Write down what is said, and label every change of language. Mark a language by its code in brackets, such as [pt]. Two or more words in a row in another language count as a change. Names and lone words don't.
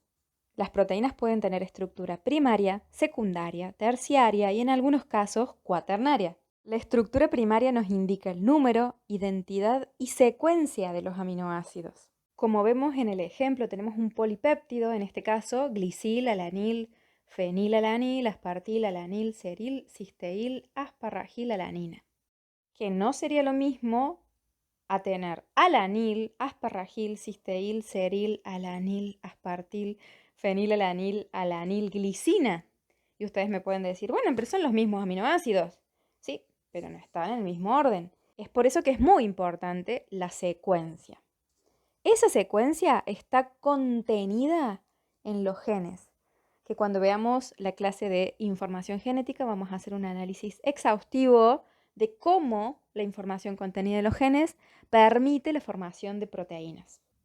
[es] Las proteínas pueden tener estructura primaria, secundaria, terciaria y en algunos casos cuaternaria. La estructura primaria nos indica el número, identidad y secuencia de los aminoácidos. Como vemos en el ejemplo, tenemos un polipéptido, en este caso glisil, alanil, fenilalanil, aspartil, alanil, seril, cisteíl, asparragil, alanina. Que no sería lo mismo a tener alanil, asparragil, cisteíl, seril, alanil, aspartil, fenilalanil, alanil, glicina. Y ustedes me pueden decir, bueno, pero son los mismos aminoácidos. Sí, pero no están en el mismo orden. Es por eso que es muy importante la secuencia. Esa secuencia está contenida en los genes, que cuando veamos la clase de información genética vamos a hacer un análisis exhaustivo de cómo la información contenida en los genes permite la formación de proteínas.